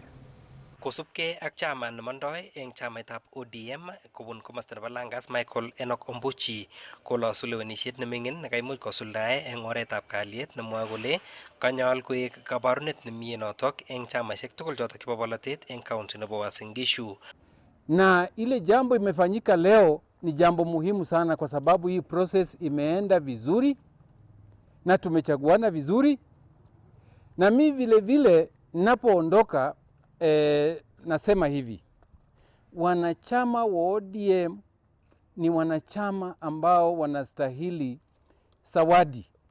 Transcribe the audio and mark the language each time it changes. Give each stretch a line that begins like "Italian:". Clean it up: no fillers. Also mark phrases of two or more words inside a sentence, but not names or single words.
Kalenjin: Kosubkei ak chairman nemondoi eng chamaitab ODM kobun komasta nebo Langas Michael Enoch Ombuchi kolosu lewenishet nemingin nekaimuch kosuldae eng oretab kalyet nemwoe kole kanyol koek kabarunet nemie notok eng chamaishek tugul chotok chebo bolotet eng county nebo Uasin Gishu.
Swahili: Na ile jambo imefanyika leo ni jambo muhimu sana kwa sababu hii process imeenda vizuri na tumechaguana vizuri, na mimi vile vile ninapoondoka nasema hivi, wanachama wa ODM ni wanachama ambao wanastahili zawadi,